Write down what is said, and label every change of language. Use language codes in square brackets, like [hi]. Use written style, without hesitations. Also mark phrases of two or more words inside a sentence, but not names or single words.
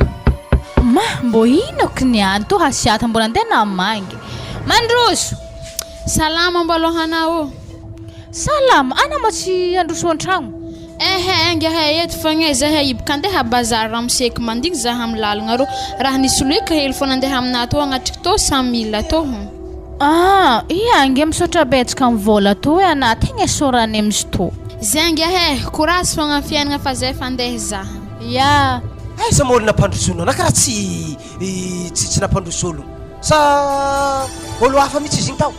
[mg] mbo ino kiniany to hasiata mbola andeha namangy mandroso salama mbalohanao salama ana mo tsy androso an-tragno engahay eto fagna zahay ibaka andeha bazar ramseky mandigny zaha amin'ny lalagna ro raha nisy loika hely fo nandeha amina to agnatriky to 100,000 to ange misaotra betsaka amin'ny vola to hoe ana tegna sorany amin'izy to zangahay courage fogna amin'ny fiainagna fa zay fa andeha zaha aiza ma olona mpandrosono na karaha tsy nampandrosolo sa olo hafa mihitsy izy igny tao